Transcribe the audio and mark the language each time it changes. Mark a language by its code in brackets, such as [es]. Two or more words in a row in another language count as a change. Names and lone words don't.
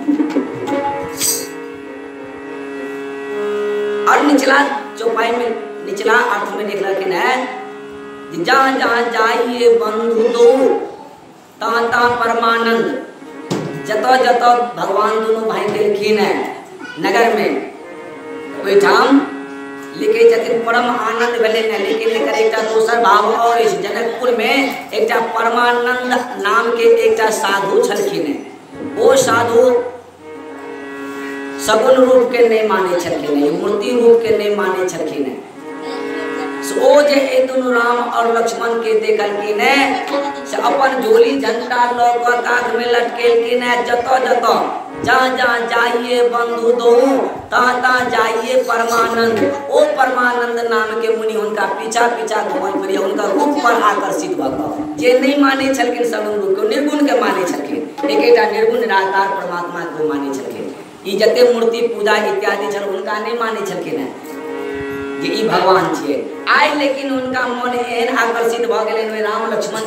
[mai] और निचला चौपाई में निचला अर्थ में लिख रखे है जहाँ जहाँ जाइए बंधु दो तहाँ तहाँ परमानंद जतो जतो भगवान दोनों भाई गेलखिन है नगर में ओहिठाम लिखे छथिन परम आनंद भेले ने लेकिन एकर एकटा दोसर भाव और इस जनकपुर में एकटा परमानंद नाम के एकटा साधु छलखिन वो साधु सगुन रूप के नहीं माने छलखिन मूर्ति रूप के नहीं माने छलखिन ओ जे ए दुनु राम और लक्ष्मण के देखलखिन से अपन झोली झंडा ल क काख में लटकेलखिन जतो जतो जहाँ जहाँ जाइए बंधु दो तहाँ तहाँ जाइए परमानंद ओ परमानंद नाम के मुनि उनका पीछा पीछा घुमल फिरिए उनका रूप पर आकर्षित भ क जे नहीं माने छलखिन सगुन रूप के निर्गुण के माने छलखिन एकेटा निर्गुण निराकार परमात्मा को माने छलखिन ई जते मूर्ति पूजा इत्यादि छल उनका नहीं माने छलखिन जे ई भगवान छियै आइ लेकिन उनका मन एहन आकर्षित भ गेलनि राम लक्ष्मण